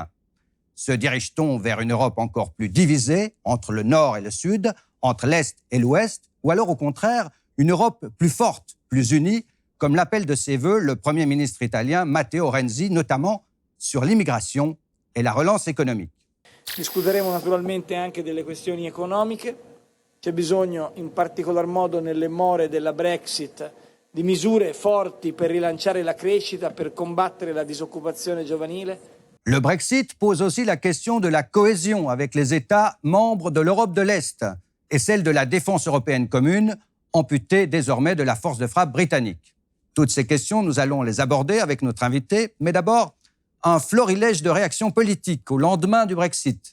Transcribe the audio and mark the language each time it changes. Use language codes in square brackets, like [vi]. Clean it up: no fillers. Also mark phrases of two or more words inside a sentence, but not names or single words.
[fr] Se dirige-t-on vers une Europe encore plus divisée entre le Nord et le Sud, entre l'Est et l'Ouest, ou alors au contraire, une Europe plus forte, plus unie, comme l'appelle de ses vœux le Premier ministre italien Matteo Renzi, notamment sur l'immigration et la relance économique? [it] Discuteremo naturalmente anche delle questioni economiche. C'è bisogno, in particolar modo nelle more della Brexit, di misure forti per rilanciare la crescita, per combattere la disoccupazione giovanile. [fr] Le Brexit pose aussi la question de la cohésion avec les États membres de l'Europe de l'Est et celle de la défense européenne commune, amputée désormais de la force de frappe britannique. Toutes ces questions, nous allons les aborder avec notre invité, mais d'abord, un florilège de réactions politiques au lendemain du Brexit.